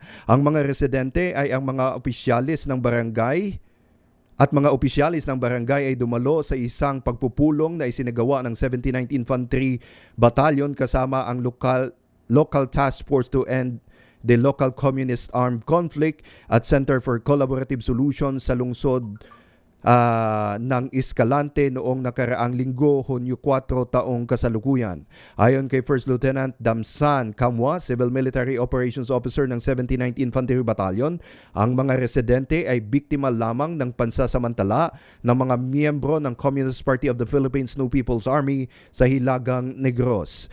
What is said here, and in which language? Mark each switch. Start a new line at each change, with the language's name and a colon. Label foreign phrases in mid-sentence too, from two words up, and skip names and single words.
Filipino: Ang mga residente ay ang mga opisyalis ng barangay at mga opisyalis ng barangay ay dumalo sa isang pagpupulong na isinagawa ng 79th Infantry Battalion kasama ang Local Task Force to End the Local Communist Armed Conflict at Center for Collaborative Solutions sa lungsod ng Escalante noong nakaraang linggo, Hunyo 4 taong kasalukuyan. Ayon kay First Lieutenant Damsan Kamwa, Civil Military Operations Officer ng 79th Infantry Battalion, ang mga residente ay biktima lamang ng pansasamantala ng mga miyembro ng Communist Party of the Philippines New People's Army sa Hilagang Negros.